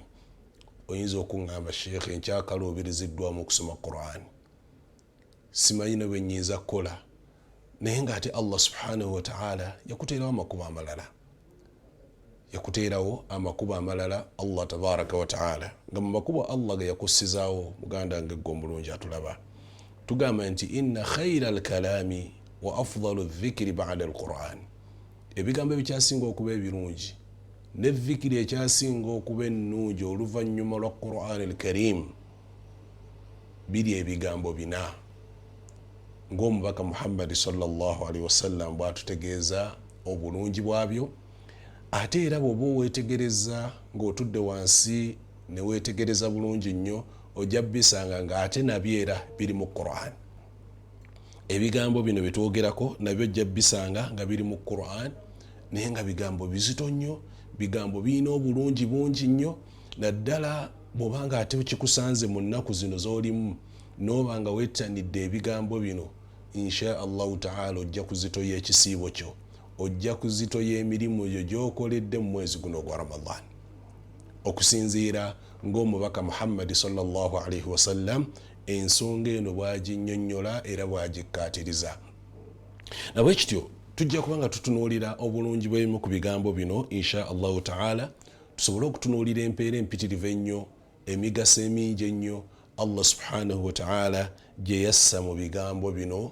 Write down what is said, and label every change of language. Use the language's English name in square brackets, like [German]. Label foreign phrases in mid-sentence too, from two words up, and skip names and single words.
[Ganda] oyinza okuŋŋamba sheekhe nkyakaluubiriziddwamu okusoma Qur'ani, simanyi ne bwe nnyinza kukola, naye ng'ate [Arabic] الله سبحانه وتعالى [Ganda] yakuteerawo amakubo amalala, yakuteerawo amakubo amalala [Arabic] الله تبارك وتعالى. [Ganda] nga mu makubo allah ge yakussizaawo, muganda wange gwe omulungi atulaba, tugamba nti [Arabic] إن خير الكلام وأفضل الذكر بعد القرآن. [Ganda] ebigambo ebikyasinga okuba ebirungi ne dhikiri ekyasinga okuba ennungi oluvannyuma lwa Qur'an al-Karim biri ebigambo bina, ng'omubaka muhammadi [Arabic] صلى الله عليه وسلم [Ganda] bwatutegeeza obulungi bwabyo. ate era bw'oba weetegereza ng'otudde wansi ne weetegereza bulungi nnyo, ojja bisanga ng'ate nabyo era biri mu Qur'an. ebigambo bino byetwogerako nabyo ojja bisanga nga biri mu Qur'an, naye nga bigambo bizito nnyo, bigambo birina obulungi bungi nnyo. naddala bw'obanga ate kikusanze mu nnaku zino z'olimu n'oba nga wettanidde ebigambo bino, [Arabic] إن شاء الله تعالى [Ganda] ojja kuzitoya ekisiibo kyo, ojja kuzitoya emirimu gyo gy'okoledde mu mwezi guno ogwa ramadan, okusinziira ng'omubaka muhammadi [Arabic] صلى الله عليه وسلم [Ganda] ensonga eno bwaginnyonnyola era bwagikkaatiriza. nabwe kityo tujja kuba nga tutunuulira obulungi bw'ebimu ku bigambo bino [Arabic] إن شاء الله تعالى, [Ganda] tusobole okutunuulira empeera empitirivu ennyo, emigaso emingi ennyo [Arabic] الله سبحانه وتعالى [Ganda] gye yassa mu bigambo bino.